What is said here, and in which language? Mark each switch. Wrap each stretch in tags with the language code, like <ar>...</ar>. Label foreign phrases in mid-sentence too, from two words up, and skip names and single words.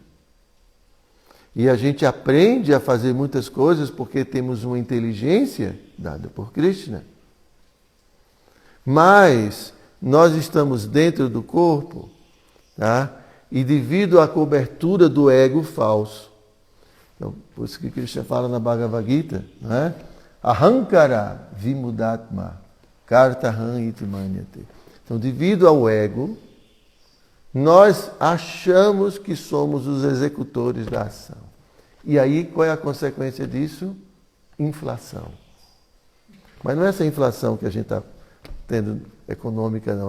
<pt>E a gente aprende a fazer muitas coisas porque temos uma inteligência dada por Krishna. Mas nós estamos dentro do corpo, tá? E devido à cobertura do ego falso. Então, por isso que Krishna fala na Bhagavad Gita, né?</pt> <sa>Ahankara vimudatma kartaham iti manyate.</sa> <pt>Então, devido ao ego, nós achamos que somos os executores da ação. E aí, qual é a consequência disso? Inflação. Mas não é essa inflação que a gente está tendo econômica, não.</pt>